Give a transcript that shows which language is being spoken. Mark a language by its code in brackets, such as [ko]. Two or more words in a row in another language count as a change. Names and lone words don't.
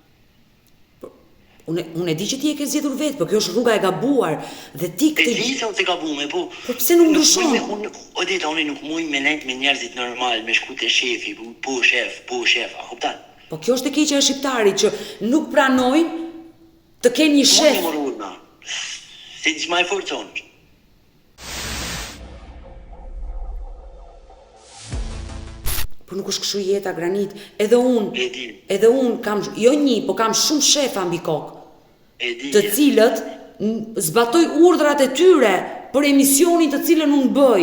[sq] Unë e di që ti e ke zgjedhur vetë, por kjo është rruga e gabuar dhe ti këtë... E di se unë të gabume, po... Po pse nuk ndryshon? Odeta, unë nuk muj me nejtë me njerëzit normal, me shku të shefi, po shef, a kuptan? Po kjo është e keqja e shqiptarit që nuk pranojnë të kenë një shef. Më rrugë, na. Se [en] it's my fortune. [sq] Por nuk është kështu jeta, Granit. Edhe unë kam, jo një, po kam shumë shefa mbi kokë. Të cilët zbatoj urdhrat e tyre për emisionin të cilën unë bëj.